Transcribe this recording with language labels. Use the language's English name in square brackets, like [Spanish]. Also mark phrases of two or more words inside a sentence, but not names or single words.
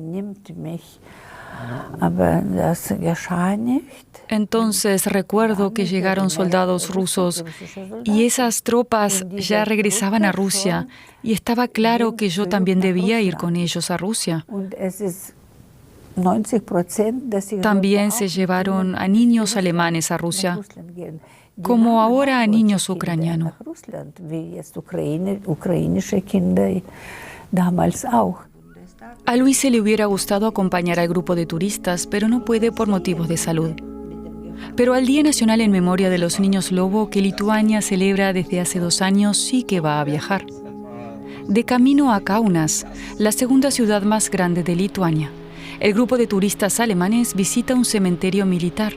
[Spanish] Entonces recuerdo que llegaron soldados rusos y esas tropas ya regresaban a Rusia y estaba claro que yo también debía ir con ellos a Rusia. También se llevaron a niños alemanes a Rusia, como ahora a niños ucranianos. [German] damals auch. [Spanish] A Luise le hubiera gustado acompañar al grupo de turistas, pero no puede por motivos de salud. Pero al Día Nacional en Memoria de los Niños Lobo, que Lituania celebra desde hace 2 años, sí que va a viajar. De camino a Kaunas, la segunda ciudad más grande de Lituania, el grupo de turistas alemanes visita un cementerio militar.